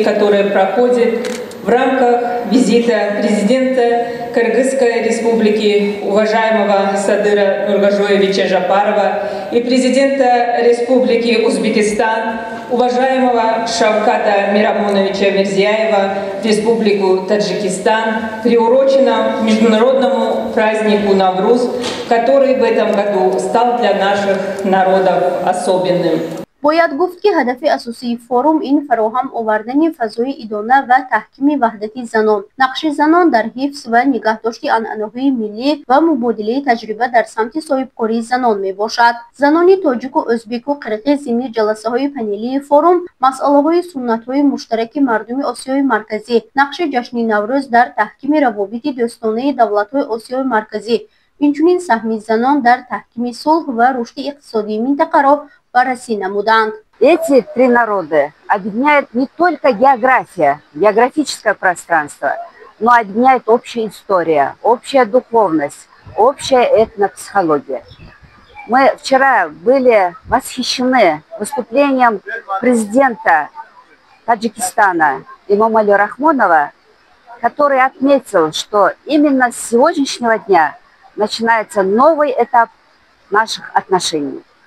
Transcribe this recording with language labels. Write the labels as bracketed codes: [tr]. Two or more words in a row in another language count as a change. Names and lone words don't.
[ru] которое проходит в рамках визита президента Кыргызской республики, уважаемого Садыра Нургажоевича Жапарова, и президента Республики Узбекистан, уважаемого Шавката Мирамоновича Мирзияева, в Республику Таджикистан, приуроченном международному празднику Навруз, который в этом году стал для наших народов особенным. [fa] باید گفت که هدف اساسی فوروم این فراهم آوردن فضای ادانه و تحکیم وحدت زنان، نقش زنان در حفظ و نگهداشت عنعنه‌های ملی و مبادله تجربه در سمت صاحبکاری زنان می باشد. زنان تاجیک و ازبک و قرقیز ضمن جلسه های پنلی فوروم مسئله های سنت های مشترک مردم آسیای مرکزی، نقش جشن نوروز در تحکیم روابط دوستانه دولت های آسیای مرکزی، اینچنین سهم زنان در تحکیم صلح و رشد اقتصادی منطقه را بررسی نمودند. [ru] Эти три народа объединяет не только география, географическое пространство, но объединяет общая история, общая духовность, общая этнопсихология. Мы вчера были восхищены выступлением президента Таджикистана Эмомали Рахмонова, который отметил, что именно с сегодняшнего дня начинается новый этап наших отношений.